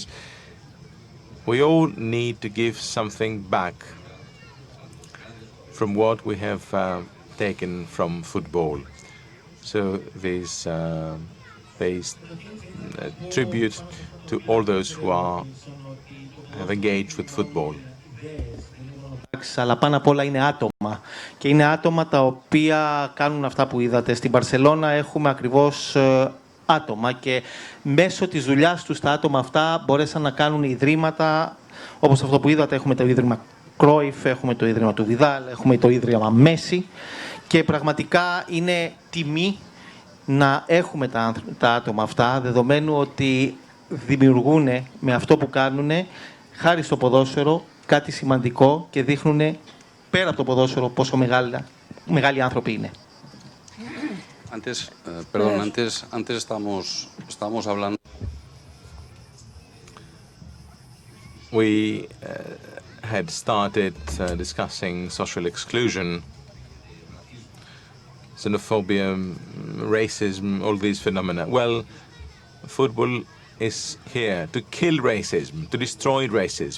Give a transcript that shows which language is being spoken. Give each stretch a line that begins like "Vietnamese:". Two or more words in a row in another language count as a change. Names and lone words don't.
English: We all need to give something back from what we have taken from football. So this pays tribute to all those who have engaged with football.
Greek: Αλλά πάνω απ' όλα είναι άτομα. Και είναι άτομα τα οποία κάνουν αυτά που είδατε. Στην Μπαρσελώνα έχουμε ακριβώς άτομα και μέσω της δουλειάς τους τα άτομα αυτά μπορέσαν να κάνουν ιδρύματα, όπως αυτό που είδατε. Έχουμε το Ίδρυμα Κρόιφ, έχουμε το Ίδρυμα του Βιδάλ, έχουμε το Ίδρυμα Μέση και πραγματικά είναι τιμή να έχουμε τα άτομα αυτά, δεδομένου ότι δημιουργούν με αυτό που κάνουν, χάρη στο ποδόσφαιρο, κάτι σημαντικό και δείχνουν πέρα από το ποδόσφαιρο πόσο μεγάλοι άνθρωποι είναι.
Spanish: Antes estamos hablando.
English: We had started discussing social exclusion, xenophobia, racism, all these phenomena. Well, football is here to kill racism, to destroy racism.